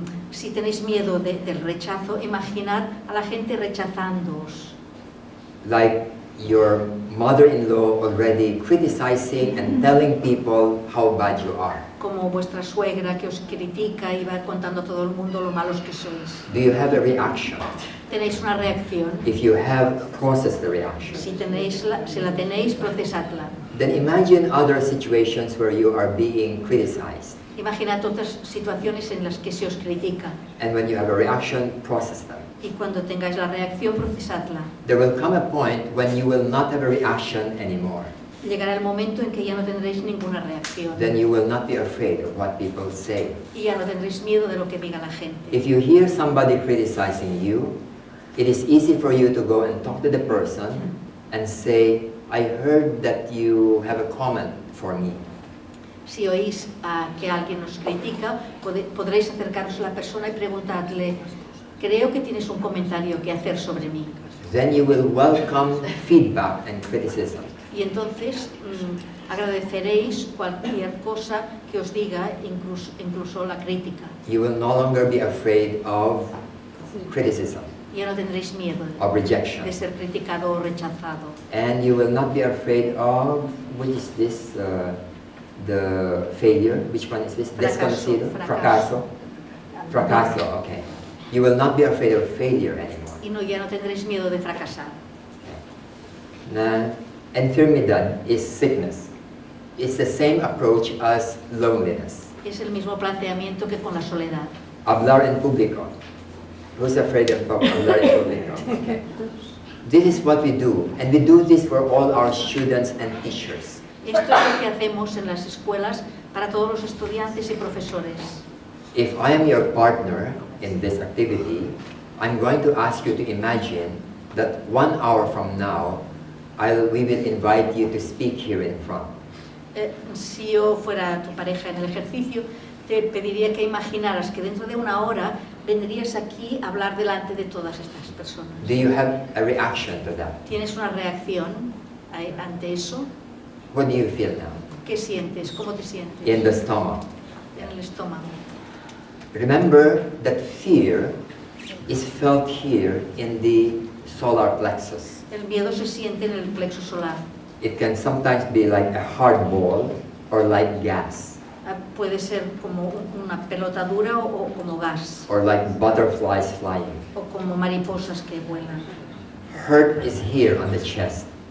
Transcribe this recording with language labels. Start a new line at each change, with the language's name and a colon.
Spanish: Si tenéis miedo del rechazo, imaginad a la gente rechazándoos.
English: Like your mother-in-law already criticizing and telling people how bad you are.
Spanish: Como vuestra suegra que os critica y va contando a todo el mundo lo malos que sois.
English: Do you have a reaction?
Spanish: ¿Tenéis una reacción?
English: If you have, process the reaction.
Spanish: Si la tenéis, procesadla.
English: Then imagine other situations where you are being criticized.
Spanish: Imaginad otras situaciones en las que se os critica.
English: And when you have a reaction, process them.
Spanish: Y cuando tengáis la reacción, procesadla.
English: There will come a point when you will not have a reaction anymore.
Spanish: Llegará el momento en que ya no tendréis ninguna reacción.
English: Then you will not be afraid of what people say.
Spanish: Y ya no tendréis miedo de lo que diga la gente.
English: If you hear somebody criticizing you, it is easy for you to go and talk to the person and say, I heard that you have a comment for me.
Spanish: Si oís que alguien os critica, podréis acercaros a la persona y preguntarle, creo que tienes un comentario que hacer sobre mí.
English: Then you will welcome feedback and criticism.
Spanish: Y entonces agradeceréis cualquier cosa que os diga, incluso la crítica.
English: You will no longer be afraid of criticism,
Spanish: Ya no tendréis miedo
English: of rejection.
Spanish: de ser criticado o rechazado.
English: And you will not be afraid of, which is this, the failure. Which one is this?
Spanish: Fracaso. Desconocido? Fracaso. Fracaso, okay.
English: You will not be afraid of failure anymore.
Spanish: Y ya no tendréis miedo de fracasar.
English: Now, enfermedad is sickness. It's the same approach as loneliness.
Spanish: Es el mismo planteamiento que con la soledad. Hablar en público.
English: Who's afraid of
Spanish: hablar en público? Okay.
English: This is what we do, and we do this for all our students and teachers.
Spanish: Esto es lo que hacemos en las escuelas para todos los estudiantes y profesores.
English: If I am your partner in this activity, I'm going to ask you to imagine that 1 hour from now, we will invite you to speak here in front.
Spanish: Si yo fuera tu pareja en el ejercicio, te pediría que imaginaras que dentro de 1 hora vendrías aquí a hablar delante de todas estas personas.
English: Do you have a reaction to that?
Spanish: ¿Tienes una reacción ante eso?
English: What do you feel now?
Spanish: ¿Qué sientes? ¿Cómo te sientes?
English: In the stomach.
Spanish: En el estómago.
English: Remember that fear is felt here in the solar plexus.
Spanish: El miedo se siente en el plexo solar.
English: It can sometimes be like a hard ball or like gas.
Spanish: Puede ser como una pelota dura o como gas.
English: Or like butterflies flying.
Spanish: O como mariposas que vuelan.
English: Hurt is here on the chest.